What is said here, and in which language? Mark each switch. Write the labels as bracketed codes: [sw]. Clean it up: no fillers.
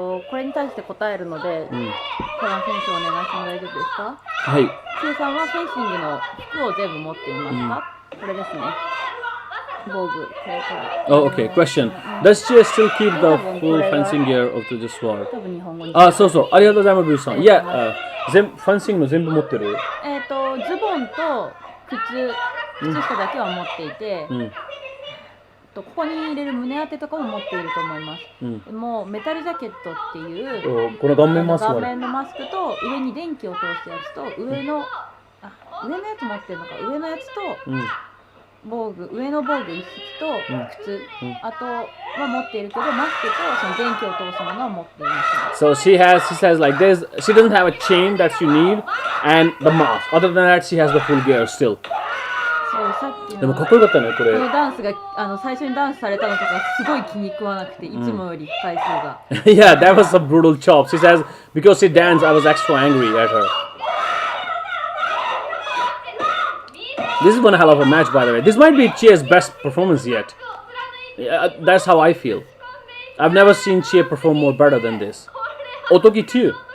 [ja] これに対して答えるので、カラン選手お願いしても大丈夫ですか？はい。チエさんはフェンシングの服を全部持っていますか？これですね。防具、これから。 [en] Oh, okay. Question. Does she still keep the full fencing gear of the sword? [ja] 多分日本語に。あ、そうそう。ありがとうございます、ブーさん。いや、フェンシングの全部持ってる。ズボンと靴下だけは持っていて、ここに入れる胸当てとかも持っていると思います。でもメタルジャケットっていうこの顔面マスク。顔面のマスクと上に電気を通したやつと上のやつ持ってるのか、上のやつと防具、上の防具一式と靴、あとは持っているけどマスクとその電気を通すものは持っています。 [en] So she says like this. She doesn't have a chain that you need and the mask. Other than that, she has the full gear still. [ja] そうさっきのでもかっこよかったねこれ。このダンスが最初にダンスされたのとかすごい気に食わなくて、いつもより回数が。 [en] Yeah, that was a brutal chop. She says because she danced, I was extra angry at her. This is one hell of a match, by the way. This might be Chie's best performance yet. That's how I feel. I've never seen Chie perform more better than this. Otogi too.